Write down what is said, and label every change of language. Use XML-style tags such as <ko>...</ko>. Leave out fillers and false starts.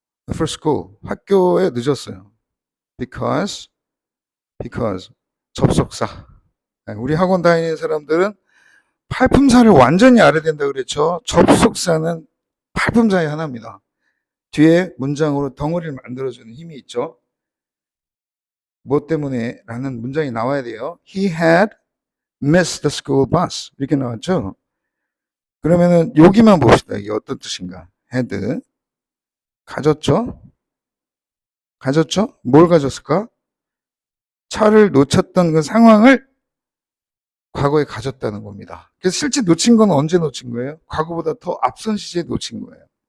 <en>For school</en> <ko>학교에 늦었어요. because 접속사. 우리 학원 다니는 사람들은 팔품사를 완전히 알아야 된다 그랬죠. 접속사는 팔품사의 하나입니다. 뒤에 문장으로 덩어리를 만들어주는 힘이 있죠. 뭐 때문에 라는 문장이 나와야 돼요.</ko> <en>He had missed the school bus.</en> <ko>이렇게 나왔죠. 그러면은 여기만 봅시다. 이게 어떤 뜻인가. had 가졌죠. 뭘 가졌을까? 차를 놓쳤던 그 상황을 과거에 가졌다는 겁니다. 그래서 실제 놓친 건 언제 놓친 거예요? 과거보다 더 앞선 시제에 놓친 거예요.</ko>